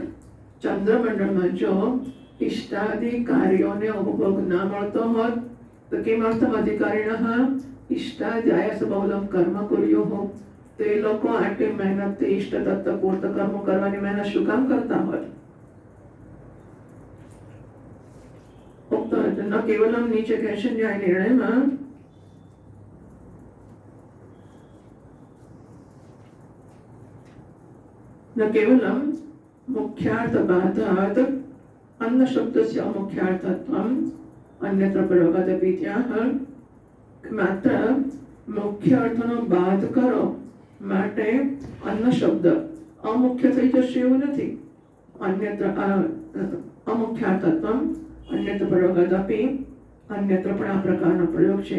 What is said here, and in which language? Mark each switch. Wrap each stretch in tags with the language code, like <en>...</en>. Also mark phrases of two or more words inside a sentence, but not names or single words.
<gu>ચંદ્રમંડળમાં જો ઇષ્ટાદિ કાર્યોને ઉપભોગ ના મળતો હોત તો</gu> <sa>કિમર્થમ અધિકારીણઃ ઇષ્ટાધ્યાય બહુલમ કર્મ કુર્યુઃ.</sa> <gu>તો એ લોકો આટલી મહેનતથી ઇષ્ટ તત્વ પૂર્ત કર્મો કરવાની મહેનત શું કામ કરતા હોત?</gu> <sa>ન કેવલમ</sa> <gu>નીચે કહે છે ન્યાય નિર્ણયમાં</gu> <sa>न केवलं मुख्यार्थबाधात् अन्नशब्दस्य अमुख्यार्थत्वम् अन्यत्र प्रयोगादपि</sa> <gu>ત્યાં માત્ર મુખ્ય અર્થનો બાદ કરો માટે અન્ન શબ્દ અમુખ્ય થઈ જશે એવું નથી.</gu> <sa>અન્યત્ર અમુખ્યાર્થત્વમ અન્યત્ર પ્રયોગાદપि</sa> <gu>અન્યત્ર પણ આ પ્રકારનો પ્રયોગ છે.</gu>